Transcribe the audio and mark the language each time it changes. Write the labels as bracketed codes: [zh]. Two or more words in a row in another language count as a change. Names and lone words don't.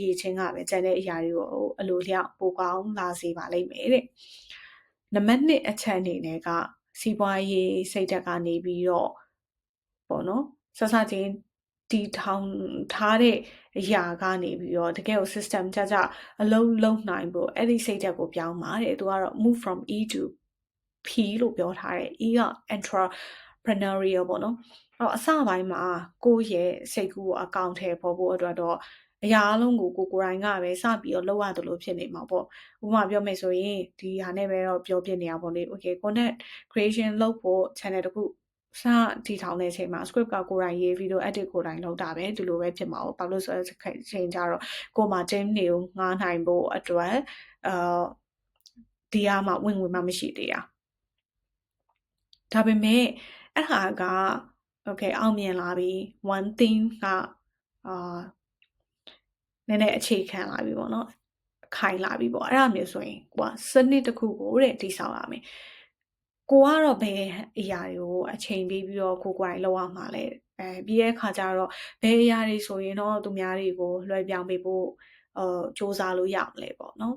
[my] ရေးချင်းကပဲကျန်တဲ့အရာတွေကိုအလိုလျောက်ပိုကောင်းလာစေပါလိမ့်မယ်တဲ့နံပါတ်1အချက်အနေနဲ့ကစီးပွားရေးစိတ်ဓာတ်ကနေပြီးတော့ပေါ့နော်စစချင်းတီထောင်ထားတဲ့အရာကနေပြီးတော့ တကယ်ကို system ကြကြအလုံးလုံးနိုင်ဖို့အဲ့ဒီစိတ်ဓာတ်ကိုပြောင်းပါတဲ့သူကတော့ [en] move from E to P [my] လို့ပြောထားတယ် E က entrepreneurial ပေါ့နော်အဲ့အစပိုင်း မှာကိုယ့်ရဲ့စိတ်ကူးကိုအကောင့်ထဲပေါ်ဖို့အတွက်တော့အရာအလုံးကိုကိုယ်တိုင်ကပဲစပြီးတော့လုပ်ရတယ်လို့ဖြစ် နေမှာပေါ့ဥပမာပြောမယ်ဆိုရင်ဒီဟာနဲ့ပဲတော့ပြောပြနေရပါလေ [en] okay content creation [my] လုပ်ဖို့ channel တခုစတီထောင်တဲ့အချိန်မှာ script ကကိုယ်တိုင်ရေး [en] video edit [my] ကိုယ်တိုင်လုပ်တာပဲဒီလိုပဲဖြစ်မှာပေါ့ဘာလို့ဆိုတော့ချိန်ကြတော့ကိုယ်မှာ team တွေကိုငှားနိုင်ဖို့အတွက်ဒီအားမှာဝင်မှမရှိသေးတာဒါပေမဲ့အဲ့ဟာက okay အောင်မြင်လာပြီ [en] one thing [my] က နည်းနည်းအခြေခံလာပြီပေါ့နော်ခိုင်လာပြီပေါ့အဲ့ဒါမျိုးဆိုရင်ကိုကစနစ်တစ်ခုကိုတဲ့တိဆောက်ရမယ်ကိုကတော့ဘယ်အရာတွေကိုအချိန်ပေးပြီးတော့ကိုယ်တိုင်လုပ်ရမှာလဲပြီးတဲ့အခါကျတော့ဘယ်အရာတွေဆိုရင်တော့သူများတွေကိုလွှဲပြောင်းပေးဖို့စူးစမ်းလို့ရမလဲပေါ့နော်